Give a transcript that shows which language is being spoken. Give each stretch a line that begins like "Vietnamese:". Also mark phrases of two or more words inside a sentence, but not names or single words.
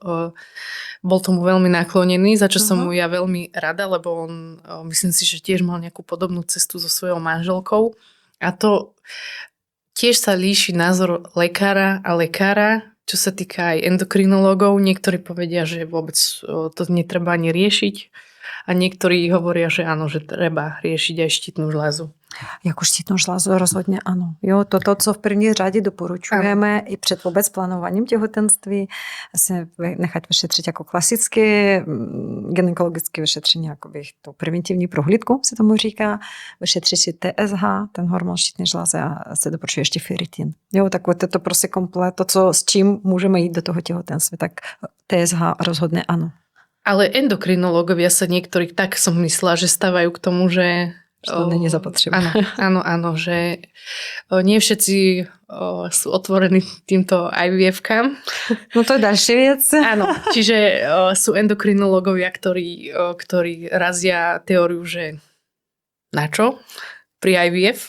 Slovak: Bol tomu veľmi naklonený, za čo som mu ja veľmi rada, lebo on, myslím si, že tiež mal nejakú podobnú cestu so svojou manželkou. A to tiež sa líši názor lekára a lekára, čo sa týka aj endokrinológov. Niektorí povedia, že vôbec to netreba ani riešiť. A niektorí hovoria, že áno, že treba riešiť aj štítnu žľazu.
Czech: Jako štítnou žlázu rozhodně ano. Jo, to, co v první řadě doporučujeme i před vůbec plánováním těhotenství, se nechat vyšetřit jako klasicky, gynekologické vyšetření, jakoby to preventivní prohlídku se tomu říká, vyšetřit si TSH, ten hormon štítné žlázy a se doporučuje ještě ferritin. Jo, tak to prostě komplet, to, co, s čím můžeme jít do toho těhotenství, tak TSH rozhodně ano.
Slovak: Ale endokrinológovia sa niektorí, tak som myslela, že stávajú k tomu, že
Czech: to není zapotřebí.
Slovak: Áno, že nie všetci sú otvorení týmto IVF-kám. No to je ďalšia vec. Áno, čiže sú endokrinológovia, ktorí razia teóriu, že na čo pri IVF.